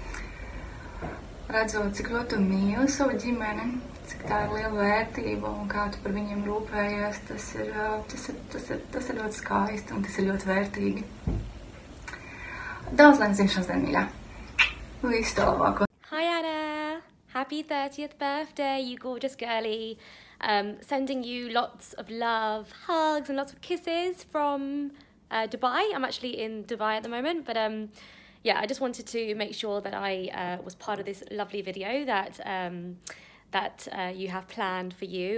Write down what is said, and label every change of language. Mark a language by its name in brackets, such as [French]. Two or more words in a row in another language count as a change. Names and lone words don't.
[Latvian] Redzot, cik ļoti tu mīli savu ģimeni, cik tā ir liela vērtība un kā tu par viņiem rūpējies, tas ir ļoti skaisti un tas ir ļoti vērtīgi. Daudz laimes dzimšanas dienu, mīļā. Visu to labāko. [English] Hi Anna, happy 30th birthday, you gorgeous girlie. Sending you lots of love, hugs and lots of kisses from Dubai. I'm actually in Dubai at the moment, but yeah, I just wanted to make sure that I was part of this lovely video that you have planned for you.